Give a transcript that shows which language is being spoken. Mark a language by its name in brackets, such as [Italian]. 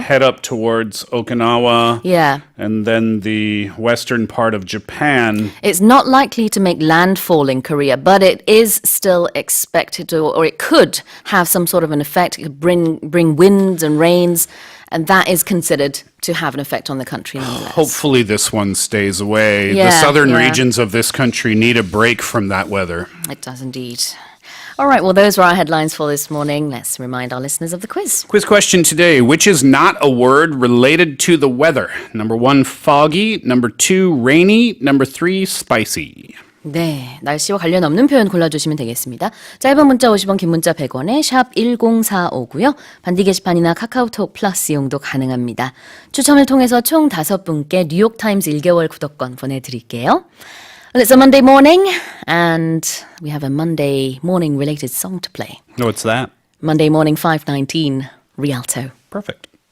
[English] Head up towards Okinawa, and then the western part of Japan. It's not likely to make landfall in Korea, but it is still expected to, or it could have some sort of an effect. It could bring winds and rains, and that is considered to have an effect on the country nonetheless. Hopefully this one stays away. The southern regions of this country need a break from that weather. It does indeed. All right, well, those were our headlines for this morning. Let's remind our listeners of the quiz. Quiz question today. Which is not a word related to the weather? Number 1, foggy. Number 2, rainy. Number 3, spicy. [Korean] 네, 날씨와 관련 없는 표현 골라주시면 되겠습니다. 짧은 문자 50원, 긴 문자 100원에 샵 1045고요. 반디 게시판이나 카카오톡 플러스 이용도 가능합니다. 추첨을 통해서 총 5분께 뉴욕타임즈 1개월 구독권 보내드릴게요. [English] Well, it's a Monday morning, and we have a Monday morning related song to play. What's that? Monday Morning 519, Rialto. Perfect.